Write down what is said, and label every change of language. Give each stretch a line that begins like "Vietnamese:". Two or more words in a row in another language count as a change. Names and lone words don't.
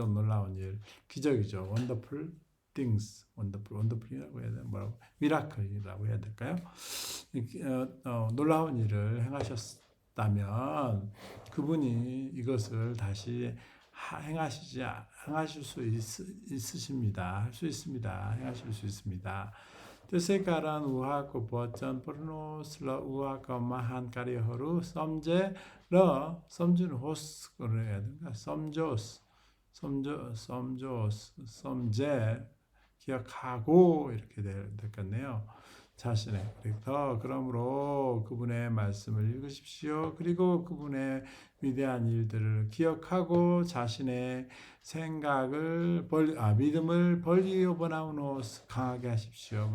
Korean: 놀라운 일 기적이죠.
English: wonderful things
Korean: 원더풀이라고 해야 되나 뭐라고 미라클이라고 해야 될까요? 놀라운 일을 행하셨다면 그분이 이것을 다시 행하실 수 있으십니다. 할 수 있습니다. 행하실 수 있습니다.
Nepali: त्यसै कारण उहाँको वचन परमेश्वर उहाँका महान कार्यहरू सम्झे र सम्झनुहोस्
Korean: 해야 되나? सम्झे 기억하고 이렇게 됐겠네요. 자신의 그러므로 그분의 말씀을 읽으십시오. 그리고 그분의 위대한 일들을 기억하고 자신의 생각을 믿음을 벌리오버나우노 강하게 하십시오.